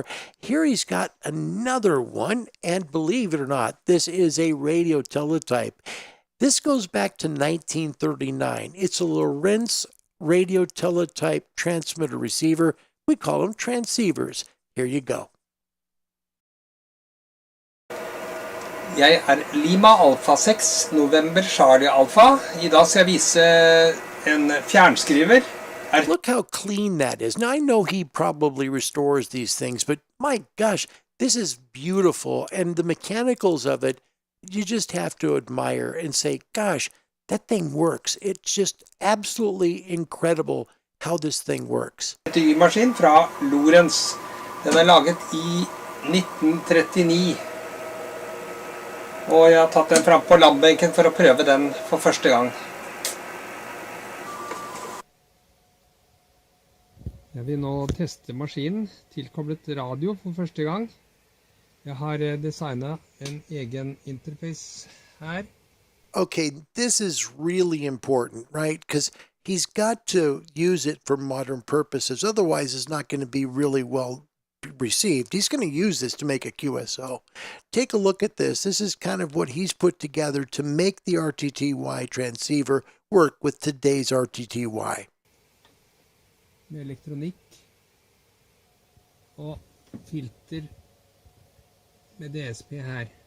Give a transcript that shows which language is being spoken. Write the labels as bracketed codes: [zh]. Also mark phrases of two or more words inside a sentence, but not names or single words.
[en] Here he's got another one, and believe it or not, this is a radio teletype. This goes back to 1939. It's a Lorentz radio teletype transmitter receiver. We call them transceivers. Here you go. [no] Jeg Lima Alpha 6, November Charlie Alpha. I dag skal jeg vise en fjernskriver. [en] Look how clean that is. Now, I know he probably restores these things, but my gosh, this is beautiful. And the mechanicals of it, you just have to admire and say, gosh, that thing works. It's just absolutely incredible how this thing works. [no] Maskin fra Lorentz. Den laget I 1939. Og jeg har tatt den fram på labbenken for å prøve den for første gang. Jeg vil nå teste maskinen, tilkoblet radio for første gang. Jeg har designet en egen interface her. [en] Okay, this is really important, right? Because he's got to use it for modern purposes. Otherwise, it's not going to be really well received. He's going to use this to make a QSO. Take a look at this. This is kind of what he's put together to make the RTTY transceiver work with today's RTTY. [no] Med elektronikk og filter med DSP her.